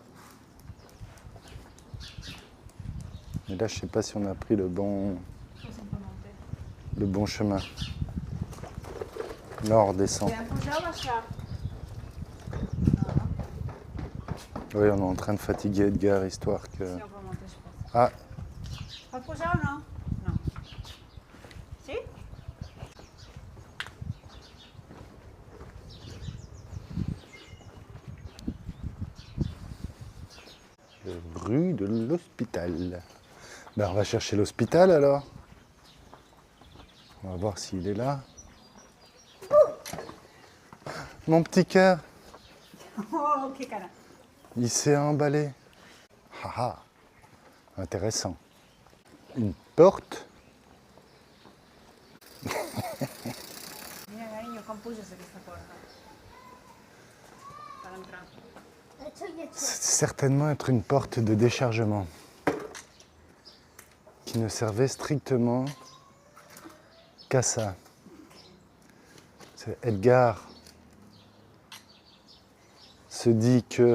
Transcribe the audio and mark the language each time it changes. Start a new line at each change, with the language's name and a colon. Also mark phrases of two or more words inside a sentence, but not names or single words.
French: Mais là, je sais pas si on a pris le bon chemin. Là, on redescend. Oui, on est en train de fatiguer Edgar, histoire que... Ah,
Spanish: ¿Has posado o no? No. ¿Sí?
French: rue de l'hôpital. Ben, on va chercher l'hôpital alors. On va voir s'il est là. Mon petit cœur,
Spanish: Oh, qué cara.
French: il s'est emballé. Haha, intéressant. Une porte.
Spanish: Mira, cariño,
Catalan: com puges aquesta porta? Per entrar.
French: C'est certainement être une porte de déchargement qui ne servait strictement qu'à ça. C'est Edgar se dit que